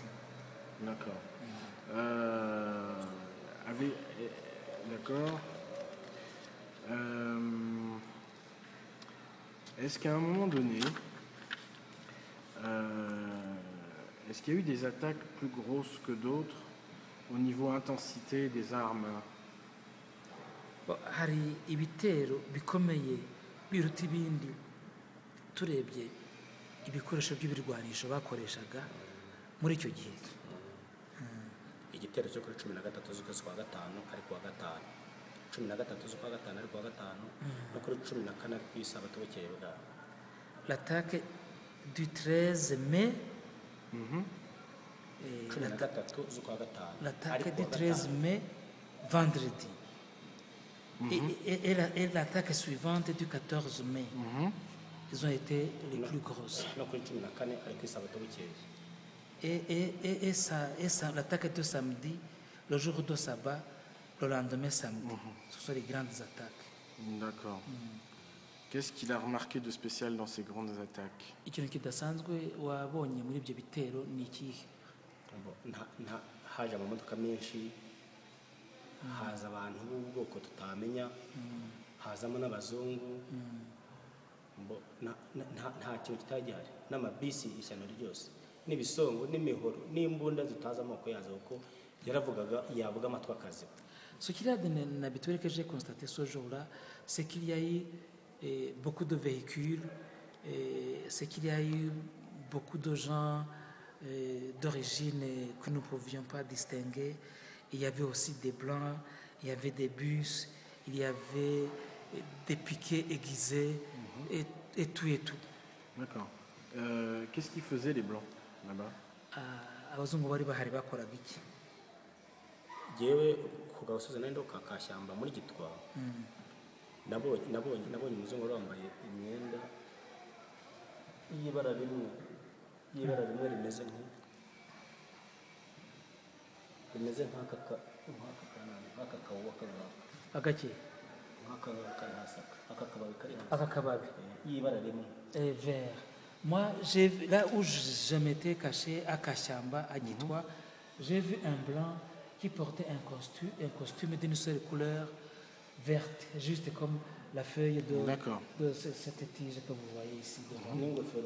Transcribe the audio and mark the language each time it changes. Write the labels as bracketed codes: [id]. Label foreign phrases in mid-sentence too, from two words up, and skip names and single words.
[fr] D'accord. D'accord. Est-ce qu'à un moment donné, est-ce qu'il y a eu des attaques plus grosses que d'autres au niveau intensité des armes? [rw] Hari ibitero bikomeye biruta ibindi turebye ibikoresho by'ibirwanisho bakoreshaga muri icyo gihe. Igitero cyo kuri 13 z'ukwezi kwa gatanu ari kuwa gatanu, 13 z'ukwa gatanu ari kuwa gatanu, no kuri 14 ari ku isabato bukeye bwa [fr] l'attaque du 13 mai. [rw] 13 z'ukwa gatanu. [fr] L'attaque du 13 mai, vendredi. Et l'attaque suivante du 14 mai. Ils ont été les plus grosses. [rw] No kuri 14 ari ku isabato bukeye. [fr] Et l'attaque de samedi, le jour de sabbat, le lendemain samedi. Ce sont les grandes attaques. D'accord. Qu'est-ce qu'il a remarqué de spécial dans ces grandes attaques? [rw] Ikintu kidasanzwe wabonye muri ibyo bitero ni ikihe? Haje amamodoka menshi, haza abantu b'ubwoko tutamenya, hazamo n'abazungu, nta kintu kitagihari, n'amabisi ishyano ryose, n'ibisongo n'imihoro n'imbunda zitaza amoko yazo, kuko yavuga amatwi akaziba. [fr] Ce qu'il y a d'habituel que j'ai constaté ce jour-là, c'est qu'il y a eu beaucoup de véhicules, c'est qu'il y a eu beaucoup de gens d'origine que nous ne pouvions pas distinguer. Il y avait aussi des blancs, il y avait des bus, il y avait des piquets aiguisés, et tout et tout. D'accord. Qu'est-ce qu'ils faisaient les blancs là-bas? [rw] Abazungu bari bahari bakoraga iki? Yewe ku gasozi nando kakashyamba muri Gitwa, nabonye umuzungu wari wambaye imyenda y'ibara rimwe rimeze nk'aka kabuba agake aka kababi y'ibara rimwe [fr] vert. Moi, là où je m'étais caché à Kachamba, à Gitwa, j'ai vu un blanc qui portait un costume d'une seule couleur verte, juste comme la feuille de cette tige que vous voyez ici devant.